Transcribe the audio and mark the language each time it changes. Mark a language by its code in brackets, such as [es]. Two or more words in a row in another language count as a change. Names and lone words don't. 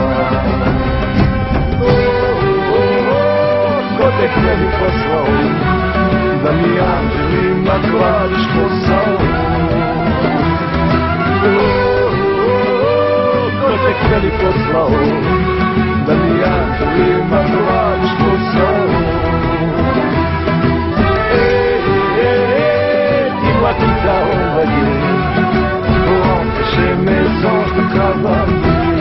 [sr] Ko te tebi poslao, da mi anđelima kladiš posao. Ko te tebi poslao, da mi anđelima kladiš posao. [fr] Dis-moi qui t'a envoyé pour empêcher mes anges de travailler.